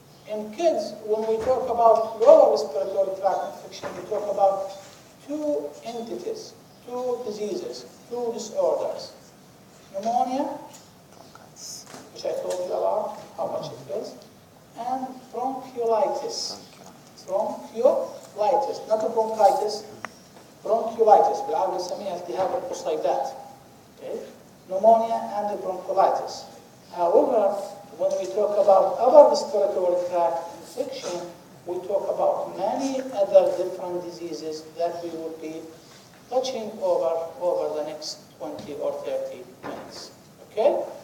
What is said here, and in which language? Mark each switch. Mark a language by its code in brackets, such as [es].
[en] In kids, when we talk about lower respiratory tract infection, we talk about two entities, two diseases, two disorders. Pneumonia, which I told you about, how much it is, and bronchiolitis. Bronchiolitis, not a bronchitis, bronchiolitis. [ar] بالعربي نسميها التهاب القصيدات. [en] Okay? Pneumonia and bronchiolitis. However, when we talk about upper respiratory tract infection, we talk about many other different diseases that we will be touching over the next 20 or 30 minutes. Okay?